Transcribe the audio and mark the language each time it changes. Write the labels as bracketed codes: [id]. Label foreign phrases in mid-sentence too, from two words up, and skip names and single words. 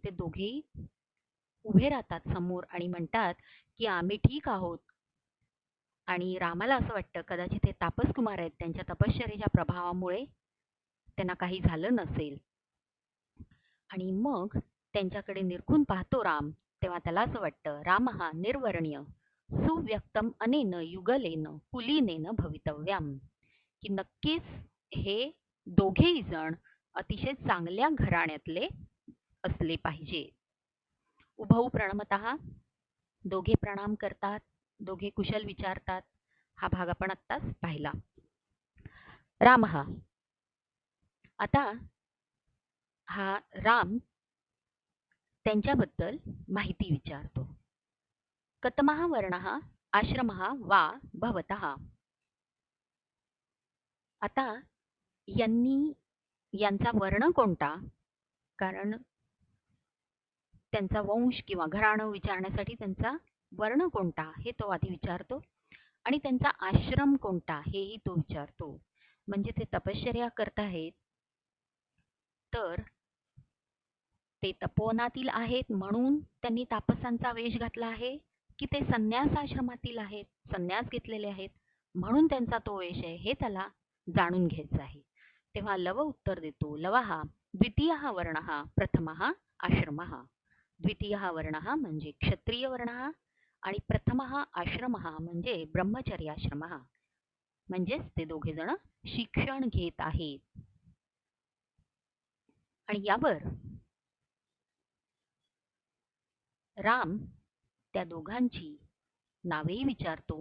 [mr] ते दोघेही उभे राहतात समोर आणि म्हणतात की आम्ही ठीक आहोत. आणि रामाला असं वाटतं कदाचित हे तापसकुमार आहेत, त्यांच्या तपश्चर्येच्या प्रभावामुळे त्यांना काही झालं नसेल. आणि मग त्यांच्याकडे निरखून पाहतो राम, तेव्हा त्याला असं वाटतं [sa] रामः निर्वर्ण्य सुव्यक्तम अनेन युगलेन कुलीनेन भवितव्यम, [mr] की नक्कीच हे दोघेही जण अतिशय चांगल्या घराण्यातले असले पाहिजे. [sa] उभौ प्रणमतः, [mr] दोघे प्रणाम करतात, दोघे कुशल विचारतात. हा भाग आपण आत्ताच पाहिला. रामः, आता हा राम त्यांच्याबद्दल माहिती विचारतो. [sa] कतमः वर्णः आश्रमः वा भवतः. [mr] आता यांनी यांचा वर्ण कोणता, कारण त्यांचा वंश किंवा घराणं विचारण्यासाठी त्यांचा वर्ण कोणता हे तो आधी विचारतो आणि त्यांचा आश्रम कोणता हेही तो विचारतो. म्हणजे ते तपश्चर्या करत आहेत तर ते तपोवनातील आहेत म्हणून त्यांनी तापसांचा वेश घातला आहे, की ते संन्यास आश्रमातील आहेत, संन्यास घेतलेले आहेत म्हणून त्यांचा तो वेश आहे, हे त्याला जाणून घ्यायचं आहे. तेव्हा लव उत्तर देतो, [sa] लवः द्वितीयः वर्णः प्रथमः आश्रमः. द्वितीयः वर्णः [mr] म्हणजे [sa] क्षत्रिय वर्णः [mr] आणि [sa] प्रथमः आश्रमः [mr] म्हणजे ब्रह्मचर्याश्रमः. म्हणजेच ते दोघे जण शिक्षण घेत आहेत. आणि यावर राम त्या दोघांची नावेही विचारतो.